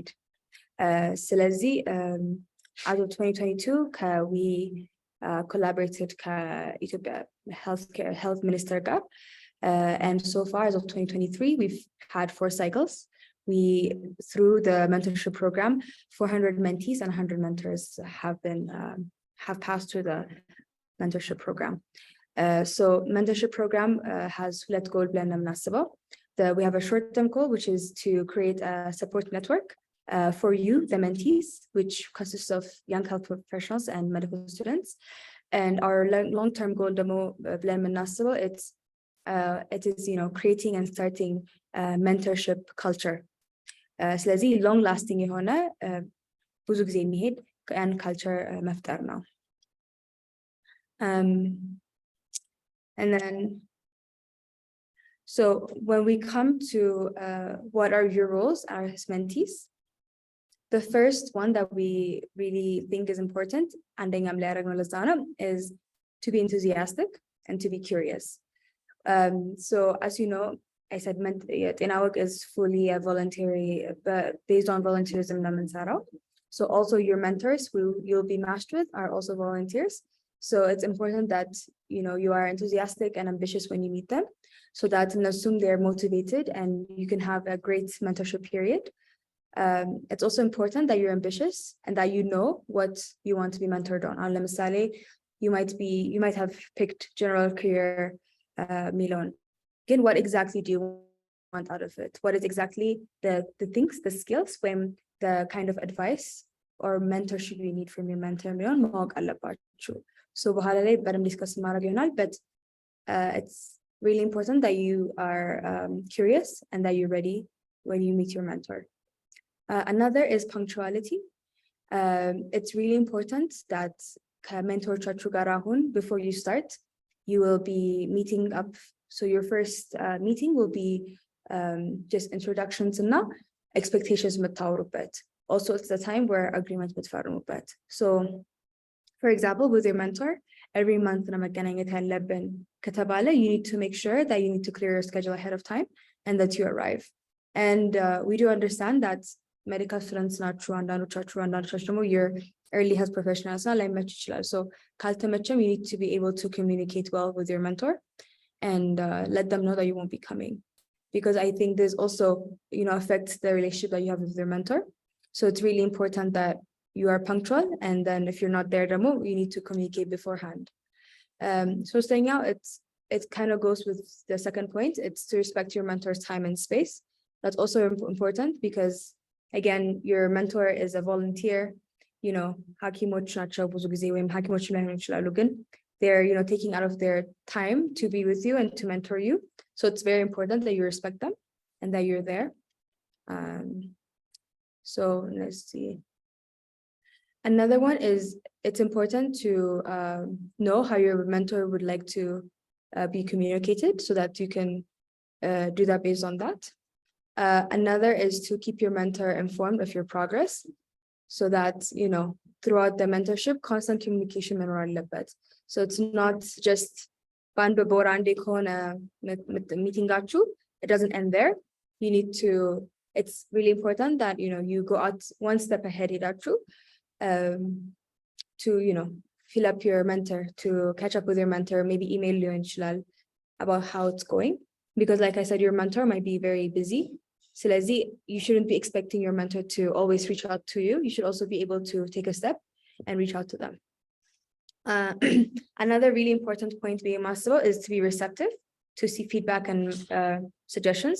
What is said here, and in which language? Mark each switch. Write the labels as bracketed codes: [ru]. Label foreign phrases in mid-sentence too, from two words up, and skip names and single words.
[en] ስለዚህ as of 2022 we collaborated Ethiopia health minister ጋር, and so far as of 2023 we've had 4 cycles. Through the mentorship program, 400 mentees and 100 mentors have passed through the mentorship program. So mentorship program has let go [am] ብለን ነው የምናስበው. [en] We have a short-term goal, which is to create a support network for you, the mentees, which consists of young health professionals and medical students. And our long-term goal [am] ደግሞ ብለን የምናስበው [en] it is creating and starting mentorship culture. [am] ስለዚህ [en] long lasting [am] የሆነ ብዙ ጊዜ የሚሄድ [en] and culture [am] መፍጠር ነው. [en] And then so when we come to what are your roles as mentees, the first one that we really think is important [am] አንደኛም ላይ ያደረግነው ለዛ ነው [en] is to be enthusiastic and to be curious. So as you know, I said የጤና ወግ is fully a voluntary, but based on volunteerism [am] ነው የምንሰራው. [en] So also your mentors you'll be matched with are also volunteers. So it's important that you are enthusiastic and ambitious when you meet them, so that እነሱም they're motivated and you can have a great mentorship period. It's also important that you're ambitious and that you know what you want to be mentored on. [am] አሁን ለምሳሌ [en] you might have picked general career [am] ሚለውን, ግን [en] what exactly do you want out of it? What is exactly the things, the skills, when the kind of advice or mentorship you need from your mentor [am] ሚለውን ማወቅ አለባችሁ. So በኋላ ላይ በደንብ ዲስከስ ማድረግ ይሆናል, [en] but it's really important that you are curious and that you're ready when you meet your mentor. Another is punctuality. It's really important that [am] ከሜንቶሮቻችሁ ጋር አሁን [en] before you start you will be meeting up. So your first meeting will be just introductions and expectations የምታወሩበት. Also, it's the time where agreement የምትፈርሙበት. So, for example, with your mentor, every month [am] ነው መገናኘት ያለብን ከተባለ, [en] you need to make sure that you need to clear your schedule ahead of time and that you arrive. And we do understand that medical students [am] ናችሁ, አንዳንዶቻችሁ ደግሞ [en] your early health professionals [am] ላይመች ይችላል. So ካልተመቸም, [en] you need to be able to communicate well with your mentor and let them know that you won't be coming. Because I think this also, affects the relationship that you have with your mentor. So it's really important that you are punctual, and then if you're not there, you need to communicate beforehand. So staying out, it kind of goes with the second point. It's to respect your mentor's time and space. That's also important because, again, your mentor is a volunteer. [am] ሐኪሞች ናቸው ብዙ ጊዜ, ወይም ሐኪሞች ላይሆኑ ይችላሉ, ግን [en] they're taking out of their time to be with you and to mentor you. So it's very important that you respect them and that you're there. So let's see. Another one is, it's important to know how your mentor would like to be communicated, so that you can do that based on that. Another is to keep your mentor informed of your progress, so that, throughout the mentorship, constant communication [am] መኖር አለበት. [en] So it's not just [am] በአንድ በወር አንዴ ከሆነ ሚቲንጋችሁ, [en] it doesn't end there. You need to, it's really important that, you go out one step ahead ሄዳችሁ to, fill up your mentor, to catch up with your mentor, maybe email [am] ሊሆን ይችላል [en] about how it's going. Because like I said, your mentor might be very busy. ስለዚህ you shouldn't be expecting your mentor to always reach out to you. You should also be able to take a step and reach out to them. Another really important point being massive is to be receptive, to see feedback and suggestions.